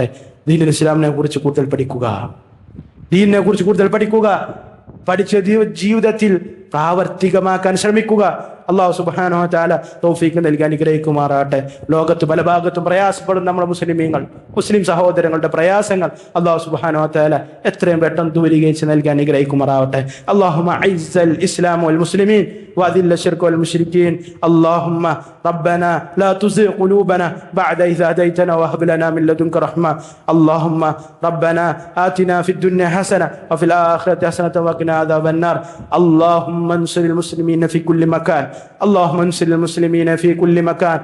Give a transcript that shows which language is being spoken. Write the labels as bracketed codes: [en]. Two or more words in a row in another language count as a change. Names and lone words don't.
[ml] ദീനുൽ ഇസ്ലാമിനെ കുറിച്ച് കൂടുതൽ പഠിക്കുക, പഠിച്ച ജീവിതത്തിൽ പ്രാവർത്തികമാക്കാൻ ശ്രമിക്കുക. [ar] الله سبحانه وتعالى [ml] തൗഫീഖ് നൽകി അനുഗ്രഹിക്കുമാറാവട്ടെ. ലോകത്ത് പല ഭാഗത്തും പ്രയാസപ്പെടുന്ന നമ്മുടെ മുസ്ലിം സഹോദരങ്ങളുടെ പ്രയാസങ്ങൾ [ar] الله سبحانه وتعالى [ml] എത്രയും പെട്ടെന്ന് ദൂരീകരിച്ച് നൽകി അനുഗ്രഹിക്കുമാറാവട്ടെ. [ar] اللهم أعز الإسلام والمسلمين وأذل الشرك والمشركين. اللهم ربنا لا تزغ قلوبنا بعد إذ هديتنا وهب لنا من لدنك رحمة. اللهم ربنا آتنا في الدنيا حسنة وفي الآخرة حسنة وقنا عذاب النار. اللهم انصر المسلمين في كل مكان. اللهم انصر المسلمين في كل مكان.